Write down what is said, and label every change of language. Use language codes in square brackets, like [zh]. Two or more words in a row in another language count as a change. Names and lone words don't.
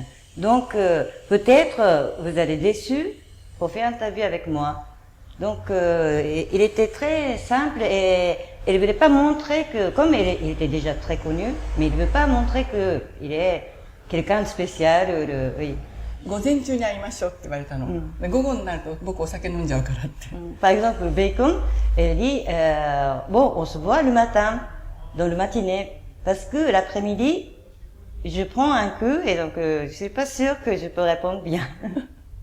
[fr] Donc peut-être vous allez déçu pour faire interview avec moi. Donc il était très simple et il ne voulait pas montrer que, comme il était déjà très connu, mais il ne veut pas montrer qu'il est quelqu'un de spécial. Oui. [ja] 午前中に会いましょうって言われたの。午後になると僕お酒飲んじゃうからって。 [fr] Par exemple, Bacon, elle dit, bon, on se voit le matin, dans le matinée, parce que l'après-midi, je prends un coup et donc je suis pas sûre que je peux répondre bien.